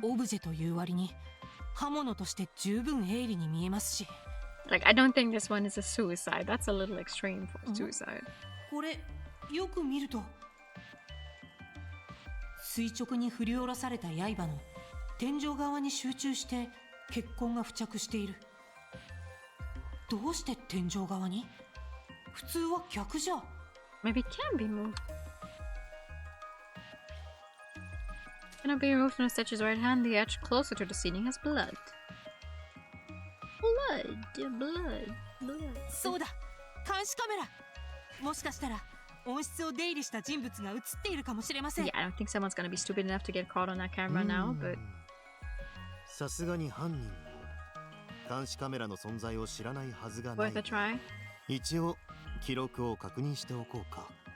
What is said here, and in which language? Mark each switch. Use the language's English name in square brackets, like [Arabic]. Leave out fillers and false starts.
[Japanese] オブジェという割に刃物として十分鋭利に見えますし。 [English] Like, I don't think this one is a suicide. That's a little extreme for suicide. [Japanese] これよく見ると垂直に振り下ろされた刃の天井側に集中して血痕が付着している。どうして天井側に？普通は逆じゃ。 [English] Maybe it can be moved. Cannot be removed from the statue's right hand. The edge closer to the ceiling has blood. Blood. [Japanese] そうだ、監視カメラ。もしかしたら温室を出入りした人物が映っているかもしれません。 [English] Yeah, I don't think someone's gonna be stupid enough to get caught on that camera now, but [Japanese] さすがに犯人も監視カメラの存在を知らないはずがない。 [English] worth a try. [Japanese] 一応記録を確認しておこうか。